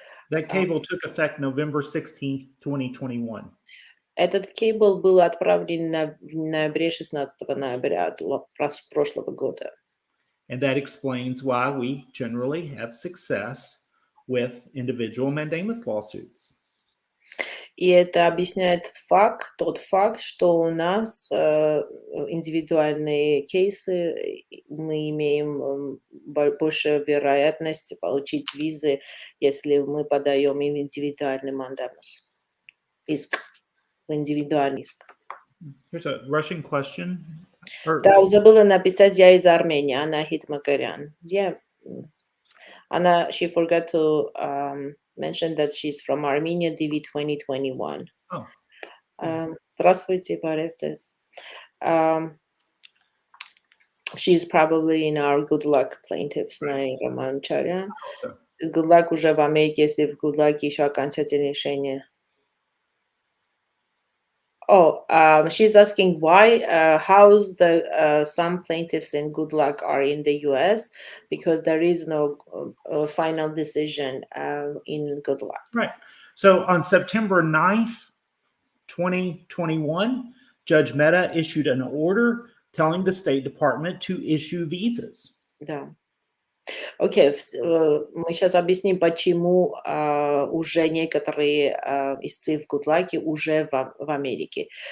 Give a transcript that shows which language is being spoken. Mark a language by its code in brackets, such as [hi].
[en] That cable took effect November 16th, 2021. [ru] Этот кейбл был отправлен в ноябре 16 ноября прошлого года. [en] And that explains why we generally have success with individual mandamus lawsuits. [ru] И это объясняет тот факт, что у нас индивидуальные кейсы, мы имеем большую вероятность получить визы, если мы подаем им индивидуальный мандамус. Иск. Индивидуальный иск. [en] Here's a Russian question. [ru] Да, забыла написать, я из Армении, Анна Хитмакарян. [en] Yeah. Anna, she forgot to mention that she's from Armenia, DV 2021. Oh. [ru] Здравствуйте, Barevtes. [en] She's probably in our good luck plaintiffs на Романчарян. [ru] Good luck уже в Америке, если в good luck еще окончательное решение. [en] Oh, she's asking why, how's the some plaintiffs in Good Luck are in the U.S. because there is no final decision in Good Luck. Right. So on September 9th, 2021, Judge Mehta issued an order telling the State Department to issue visas. [ru] Да. Окей, мы сейчас объясним, почему уже некоторые истцы в Гудлаке уже в Америке.